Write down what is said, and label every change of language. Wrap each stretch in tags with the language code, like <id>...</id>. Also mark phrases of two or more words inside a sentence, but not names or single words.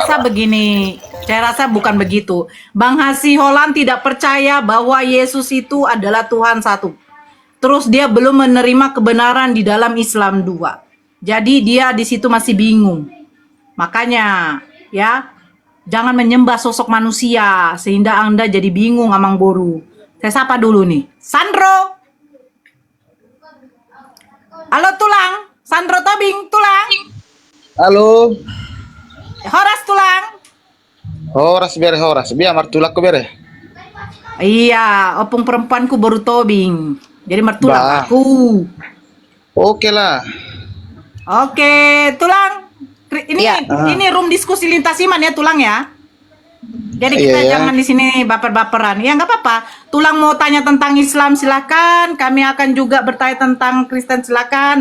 <id>rasa begini, saya rasa bukan begitu. Bang Hasi Holland tidak percaya bahwa Yesus itu adalah Tuhan satu. Terus dia belum menerima kebenaran di dalam Islam 2. Jadi dia di situ masih bingung. Makanya ya, jangan menyembah sosok manusia sehingga Anda jadi bingung amang boru. Saya sapa dulu nih. Sandro. Halo Tulang. Sandro Tobing, Tulang. Halo.</id> <bbc>Horas Tulang. Horas. Biar martulak ko bere.</bbc> <id>Iya, opung perempuanku baru Tobing. Jadi mertulak Bah. aku. Oke lah. Oke, Tulang. Ini Ya. ini room diskusi lintas iman ya, Tulang ya. Jadi kita Iya, ya. jangan di sini baper-baperan. Ya nggak apa-apa. Tulang mau tanya tentang Islam silakan. Kami akan juga bertanya tentang Kristen silakan.</id>